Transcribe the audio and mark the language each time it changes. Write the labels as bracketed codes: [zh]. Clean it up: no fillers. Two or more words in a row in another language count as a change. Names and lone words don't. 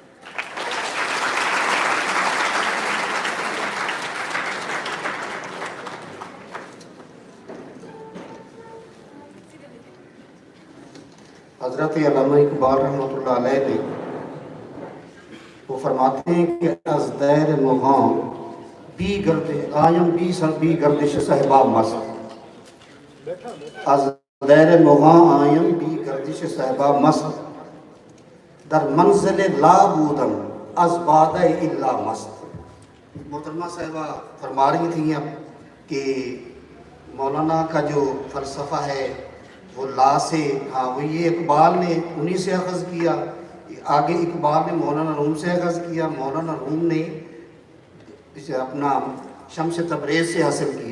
[ur] حضرت علامہ اقبال رحمۃ اللہ علیہ نے وہ فرماتے ہیں کہ [fa] از دیر مغاں بی گردش صحبہ مست, از دیر مغاں آیم بی گردش صحبہ مست, در منزل لا بودم از باد الا مست. [ur] محترمہ صاحبہ فرما رہی تھیں اب کہ مولانا کا جو فلسفہ ہے وہ لا سے, ہاں وہ یہ اقبال نے انہی سے اخذ کیا, آگے اقبال نے مولانا روم سے اخذ کیا, مولانا روم نے اسے اپنا شمس تبریز سے حاصل کیا.